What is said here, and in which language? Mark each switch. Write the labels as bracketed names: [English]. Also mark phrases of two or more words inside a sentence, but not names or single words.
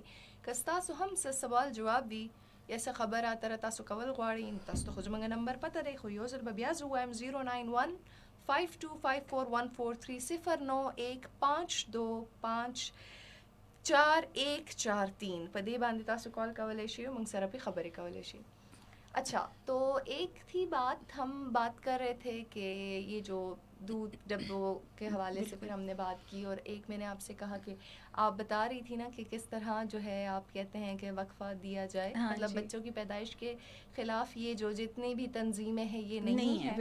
[Pashto] که ستاسو هم څه سوال جواب وي یا څه خبره اتره تاسو کول غواړئ، تاسو ته خو زموږ نمبر پته دی، خو یو ځل به بیا زه ووایم 091 5254 09152544143 په دې باندې تاسو کال کولی شئ او موږ سره پہ خبرې کولی شئ. [Urdu] اچھا، تو ایک تھی بات، ہم بات کر رہے تھے کہ یہ جو دودھ ڈبوں کے حوالے سے پھر ہم نے بات کی، اور ایک میں نے آپ سے کہا کہ آپ بتا رہی تھی نا کہ کس طرح جو ہے آپ کہتے ہیں کہ وقفہ دیا جائے، مطلب بچوں کی پیدائش کے خلاف یہ جو جتنی بھی تنظیمیں ہیں یہ نہیں ہے،